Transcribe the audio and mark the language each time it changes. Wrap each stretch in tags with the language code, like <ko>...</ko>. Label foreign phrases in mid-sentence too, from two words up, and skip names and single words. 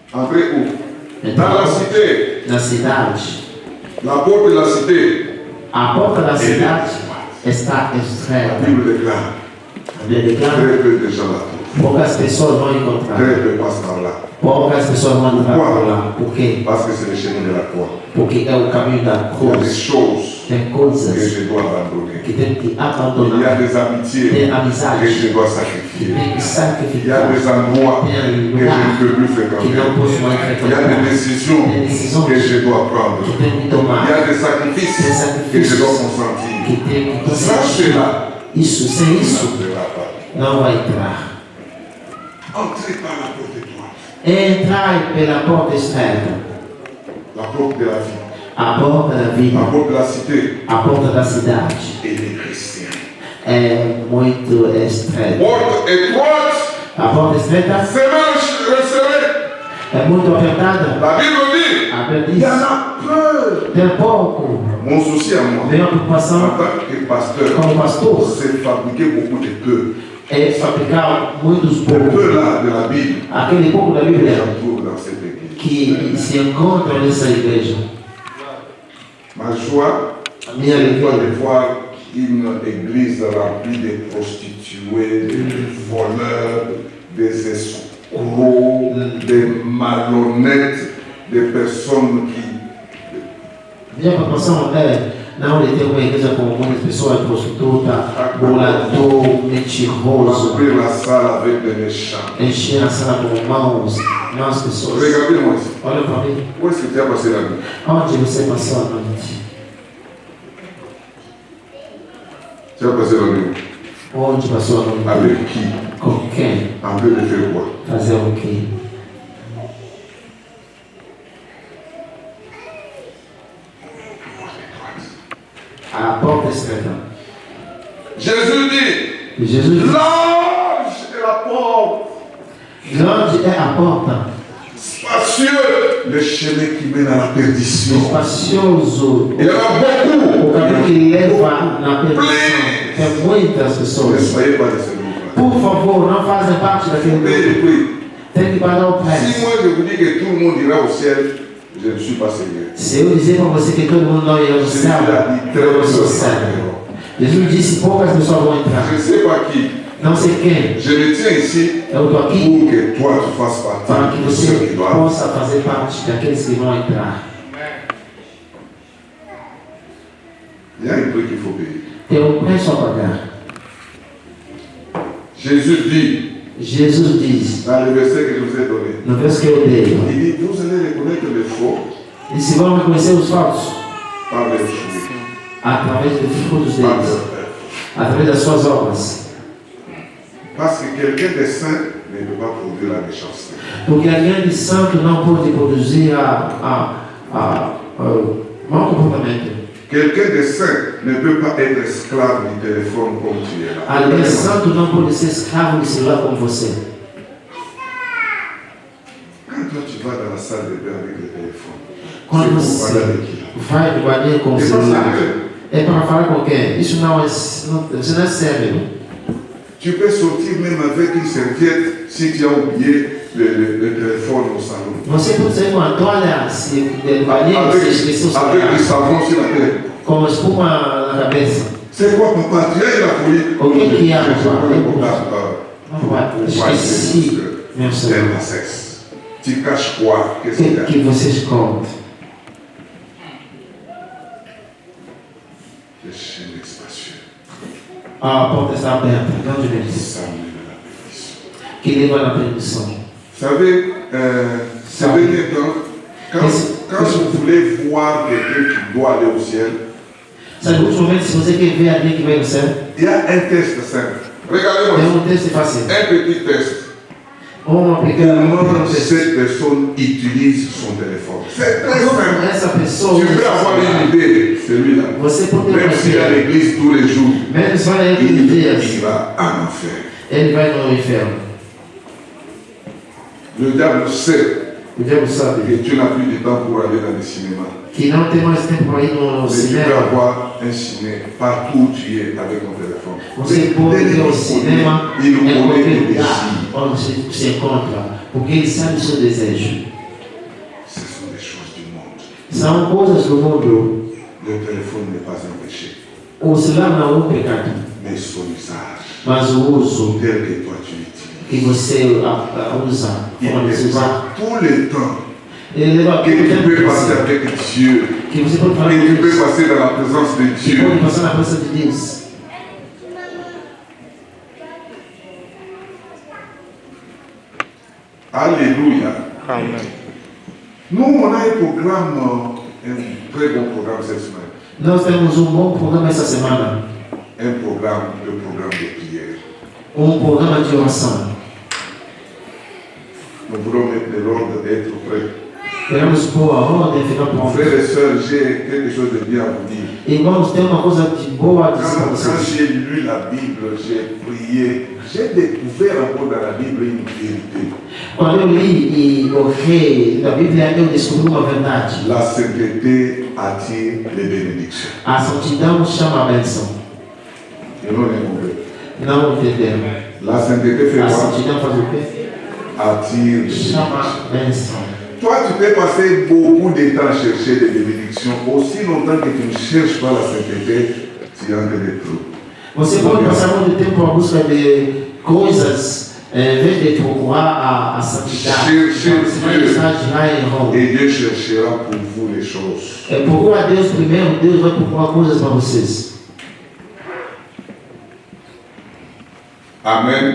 <fr>Entrez où? Dans la cité.</fr> <pt>Na cidade.</pt> <fr>La porte de la cité.</fr> <pt>A porta da cidade está</pt> <fr>La</fr> <pt>estreita.</pt> <fr>Bible déclare.</fr> <pt>A Bíblia declara,</pt> <fr>Très peu de gens la trouvent.</fr> <pt>poucas pessoas vão encontrar.</pt> <fr>Très peu passent par là.</fr> <pt>Poucas pessoas vão entrar por lá. Por quê?</pt> <fr>Parce que c'est le chemin de la croix.</fr> <pt>Porque é o caminho da</pt> <fr>Il y a des</fr> <pt>cruz.</pt> <fr>choses</fr> <pt>Tem que coisas</pt> <fr>je dois abandonner.</fr> <pt>que tem que</pt> <fr>Il y a</fr> <pt>abandonar.</pt> <fr>des amitiés</fr> <pt>Tem que amizades</pt> <fr>je dois</fr> <pt>que</pt> <fr>sacrifier.</fr> <pt>tem que</pt> <fr>Il y a</fr> <pt>sacrificar.</pt> <fr>des endroits</fr> <pt>Tem</pt> <fr>que je ne</fr> <pt>lugar</pt> <fr>peux plus</fr> <pt>que</pt> <fr>fréquenter.</fr> <pt>não posso mais</pt> <fr>Il y a</fr> <pt>frequentar.</pt> <fr>des décisions</fr> <pt>Tem decisões</pt> <fr>que je dois prendre.</fr> <pt>que tem que</pt> <fr>Il</fr> <pt>tomar.</pt> <fr>y a des sacrifices</fr> <pt>Tem</pt> <fr>que je</fr> <pt>sacrifícios</pt> <fr>dois consentir.</fr> <pt>que tem que</pt> <fr>Sans</fr> <pt>consentir.</pt> <fr>cela,</fr> <pt>Isso, sem</pt> <fr>il</fr> <pt>isso,</pt> <fr>n'entrera pas.</fr> <pt>não vai entrar.</pt> <fr>Entrez par la porte étroite.</fr> <pt>Entrai pela porta estreita.</pt> <fr>La porte de la vie.</fr> <pt>A porta da</pt> <fr>La</fr> <pt>vida,</pt> <fr>porte de la cité.</fr> <pt>a porta da cidade</pt> <fr>Et les chrétiens.</fr> <pt>é muito estreita.</pt> <fr>Porte étroite.</fr> <pt>A porta estreita</pt> <fr>Semence resserrée.</fr> <pt>é muito apertada.</pt> <fr>La Bible dit.</fr> <pt>A Bíblia</pt> <fr>Il</fr> <pt>diz,</pt> <fr>y en a peu.</fr> <pt>tem pouco.</pt> <fr>Mon souci à moi,</fr> <pt>Minha</pt> <fr>en</fr> <pt>preocupação</pt> <fr>tant que pasteur,</fr> <pt>como pastor</pt> <fr>c'est fabriquer beaucoup de peu.</fr> <pt>é fabricar muitos</pt> <fr>Le</fr> <pt>poucos.</pt> <fr>peu là de la Bible,</fr> <pt>Aquele pouco da</pt> <fr>que</fr> <pt>Bíblia</pt> <fr>j'en trouve dans cette église.</fr> <pt>que se encontra nessa igreja.</pt> <fr>Ma joie,</fr> <pt>A minha</pt> <fr>c'est pas</fr> <pt>alegria</pt> <fr>de voir une église remplie de prostituées, de voleurs, des escrocs, des malhonnêtes, des personnes qui...</fr> <pt>Minha preocupação é não de ter uma igreja com muitas pessoas prostitutas, bolador, mentiroso,</pt> <fr>Remplir la salle avec des méchants.</fr> <pt>encher a sala com maus pessoas.</pt> <fr>Regardez-moi ici.</fr> <pt>Olha para mim,</pt> <fr>Où est-ce que tu as passé la nuit?</fr> <pt>onde você passou a noite?</pt> <fr>Tu as passé la nuit</fr> <pt>Onde passou a noite?</pt> <fr>avec qui?</fr> <pt>Com quem?</pt> <fr>En train de faire quoi?</fr> <pt>Fazer o quê? A porta estreita.</pt> <fr>Jésus dit,</fr> <pt>Jesus diz,</pt> <fr>large est la porte,</fr> <pt>grande é a porta,</pt> <fr>spacieux le chemin qui mène à la perdition.</fr> <pt>espacioso</pt> <fr>Il y en a</fr> <pt>o</pt> <fr>beaucoup.</fr> <pt>caminho que leva na perdição. Tem muitas</pt> <fr>Ne</fr> <pt>pessoas.</pt> <fr>soyez pas de ce groupe-là.</fr> <pt>Por favor, não fazem parte daquele</pt> <fr>Payez</fr> <pt>grupo.</pt> <fr>le prix.</fr> <pt>Tem que pagar o</pt> <fr>Si</fr> <pt>preço.</pt> <fr>moi je vous dis que tout le monde ira au ciel, je ne suis pas sérieux.</fr> <pt>Se eu dizer para você que todo mundo não irá no céu, eu não sou sério. Jesus disse poucas pessoas vão entrar.</pt> <fr>Je ne sais pas qui.</fr> <pt>Não sei quem.</pt> <fr>Je me tiens ici</fr> <pt>Eu estou aqui</pt> <fr>pour que toi tu fasses</fr> <pt>para</pt> <fr>partie</fr> <pt>que</pt> <fr>de ceux</fr> <pt>você</pt> <fr>qui doivent.</fr> <pt>possa fazer parte daqueles que vão entrar.</pt> <fr>Il y a un prix qu'il faut payer.</fr> <pt>Tem um preço a pagar.</pt> <fr>Jésus dit,</fr> <pt>Jesus diz,</pt> <fr>dans le verset que je vous ai donné,</fr> <pt>no verso que eu dei,</pt> <fr>il dit, vous allez reconnaître les faux</fr> <pt>e se vão reconhecer os falsos</pt> <fr>par les fruits,</fr> <pt>através dos frutos</pt> <fr>par</fr> <pt>deles,</pt> <fr>leurs œuvres.</fr> <pt>através das suas obras.</pt> <fr>Parce que quelqu'un de saint ne peut pas produire la méchanceté.</fr> <pt>Porque alguém de santo não pode produzir mau comportamento.</pt> <fr>Quelqu'un de saint ne peut pas être esclave du téléphone comme tu es là.</fr> <pt>Alguém santo não pode ser escravo de celular como você.</pt> <fr>Quand toi tu vas dans la salle de bain avec le téléphone,</fr> <pt>Quando</pt> <fr>c'est pour parler</fr> <pt>você</pt> <fr>avec qui là?</fr> <pt>vai no banheiro com o</pt> <fr>C'est pas</fr> <pt>celular,</pt> <fr>sérieux.</fr> <pt>é para falar com quem? Isso não é, isso não é sério.</pt> <fr>Tu peux sortir même avec une serviette si tu as oublié le téléphone au salon.</fr> <pt>Você pode sair com a toalha do banheiro, você esqueceu o</pt> <fr>Avec du</fr> <pt>celular,</pt> <fr>savon sur la tête.</fr> <pt>com espuma na cabeça.</pt> <fr>C'est quoi papa? Tu as eu la folie?</fr> <pt>O que que é,</pt> <fr>Je</fr> <pt>papa?</pt> <fr>prends le portable</fr> <pt>Esqueci meu celular.</pt> <fr>la sexe. Tu caches quoi?</fr> <pt>O</pt> <fr>Qu'est-ce qu'il y a?</fr> <pt>que você esconde?</pt> <fr>Le chemin spacieux.</fr> <pt>A porta está aberta, grandemente,</pt> <fr>Ça mène à la perdition.</fr> <pt>que leva na perdição.</pt> <fr>Vous savez, ces derniers temps, quand vous voulez voir quelqu'un qui doit aller au ciel,</fr> <pt>Sabe, ultimamente, se você quer ver alguém que vai no céu,</pt> <fr>il y a un test simple.</fr> <pt>tem</pt> <fr>Regardez-moi.</fr> <pt>texto fácil.</pt> <fr>Un petit test.</fr> <pt>Uma pequena</pt> <fr>Comment</fr> <pt>texto.</pt> <fr>cette personne utilise son téléphone? C'est très</fr> <pt>Como</pt> <fr>simple.</fr> <pt>essa pessoa</pt> <fr>Tu peux avoir une idée, celui-là.</fr> <pt>Você pode ter</pt> <fr>Même</fr> <pt>uma</pt> <fr>s'il est à</fr> <pt>ideia.</pt> <fr>l'église tous les jours,</fr> <pt>Menos vai aí todos os dias,</pt> <fr>il va en enfer.</fr> <pt>ele vai no inferno.</pt> <fr>Le diable sait</fr> <pt>O diabo sabe</pt> <fr>que tu n'as plus de temps pour aller dans le cinéma.</fr> <pt>que não tem mais tempo para ir no</pt> <fr>Mais tu peux</fr> <pt>cinema.</pt> <fr>avoir un ciné partout où tu es avec ton téléphone.</fr> <pt>Você pode ir ao cinema</pt> <fr>Il</fr> <pt>em</pt> <fr>connaît</fr> <pt>qualquer</pt> <fr>tes</fr> <pt>lugar</pt> <fr>désirs.</fr> <pt>onde você se encontra, porque ele sabe o seu desejo. São coisas do mundo.</pt> <fr>Le téléphone n'est pas un péché,</fr> <pt>O celular não é um pecado,</pt> <fr>mais son usage,</fr> <pt>mas o uso</pt> <fr>tel que toi tu l'utilises.</fr> <pt>que você usa,</pt> <fr>Il</fr> <pt>forma de</pt> <fr>est</fr> <pt>usar,</pt> <fr>tout le temps</fr> <pt>ele leva</pt> <fr>que</fr> <pt>todo</pt> <fr>tu peux</fr> <pt>tempo</pt> <fr>passer avec Dieu,</fr> <pt>que você pode falar</pt> <fr>que</fr> <pt>com</pt> <fr>tu peux</fr> <pt>Deus,</pt> <fr>passer dans la présence de</fr> <pt>que</pt> <fr>Dieu.</fr> <pt>pode passar na presença de Deus.</pt> <fr>Alléluia. Amen. Nous, on a un programme, un très bon programme cette semaine.</fr> <pt>Nós temos bom programa essa semana,</pt> <fr>Un programme, le programme de prière.</fr> <pt>programa de oração.</pt> <fr>Nous voulons mettre de l'ordre, être prêts.</fr> <pt>Queremos pôr a ordem e ficar prontos.</pt> <fr>Frères et sœurs, j'ai quelque chose de bien à vous dire.</fr> <pt>Irmãos, tem uma coisa de boa a dizer para</pt> <fr>Quand</fr> <pt>vocês.</pt> <fr>j'ai lu la Bible, j'ai prié, j'ai découvert encore dans la Bible une vérité.</fr> <pt>Quando eu li e orei na Bíblia, eu descobri uma verdade.</pt> <fr>La sainteté attire les bénédictions.</fr> <pt>A santidão chama a bênção.</pt> <fr>Et nous l'avons</fr> <pt>Não entenderam?</pt> <fr>La sainteté fait</fr> <pt>A</pt> <fr>quoi?</fr> <pt>santidão faz o quê?</pt> <fr>Attire les</fr> <pt>Chama</pt> <fr>bénédictions.</fr> <pt>a bênção.</pt> <fr>Toi, tu peux passer beaucoup de temps à chercher des bénédictions. Aussi longtemps que tu ne cherches pas la sainteté, tu entres des trous.</fr> <pt>Você pode passar muito tempo à busca de coisas, em vez de procurar a santidade. Você vai estar de lá em Roma.</pt> <fr>Et Dieu cherchera pour vous les choses.</fr> <pt>Procura a Deus primeiro, Deus vai procurar coisas para vocês. Amen.</pt>